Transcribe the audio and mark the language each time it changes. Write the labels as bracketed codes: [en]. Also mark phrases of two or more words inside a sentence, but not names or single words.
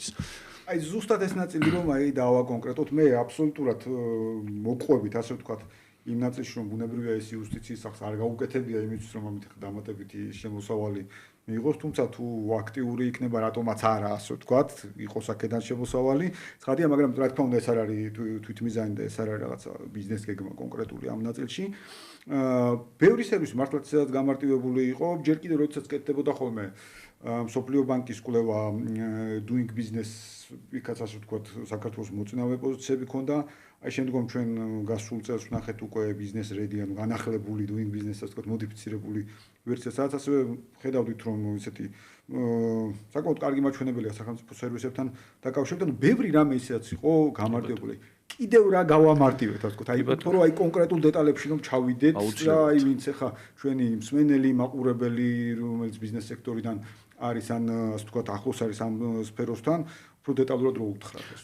[ka] აი ზუსტად ეს ნაწილი რომ დავაკონკრეტოთ, მე აბსოლუტურად მოყვებით, ასე ვთქვათ, იმ ნაწილში რომ ბუნებრივია ეს იუსტიციის სახლს არ გაუკეთებია იმისთვის, რომ ამით დამატებითი შემოსავალი მიიღოს, თუმცა თუ აქტიური იქნება, რატომაც არა, ასე ვთქვათ, იყოს აქედან შემოსავალი. ცხადია, მაგრამ რა თქმა უნდა ეს არ არის თვითმიზანი და ეს არ არის რაღაცა ბიზნეს გეგმა კონკრეტული ამ ნაწილში. ბევრი სერვისი მართლაც ისედაც გამარტივებული იყო, ჯერ კიდევ როდესაც კეთდებოდა ხოლმე მსოფლიო ბანკის კვლევა [en] doing business, [ka] იქაც ასე ვთქვათ, საქართველოს მოწინავე პოზიციები ქონდა. აი შემდგომ ჩვენ გასულ წელს ვნახეთ უკვე [en] business ready, [ka] ანუ განახლებული [en] doing business, [ka] ასე ვთქვათ, მოდიფიცირებული ვერსია, სადაც ასევე ხედავდით, რომ ისეთი საკმაოდ კარგი მაჩვენებელია სახელმწიფო სერვისებთან დაკავშირებით, ანუ ბევრი რამე ისედაც იყო გამარტივებული. კიდევ რა გავამარტივეთ, ასე ვთქვათ, აი თორე აი კონკრეტულ დეტალებში რომ ჩავიდეთ და აი ვინც ახლა ჩვენი მსმენელი, მაყურებელი, რომელიც ბიზნეს სექტორიდან არის ან ასე ვთქვათ, ახლოს არის ამ სფეროსთან, უფრო დეტალურად რო უთხრათ ეს.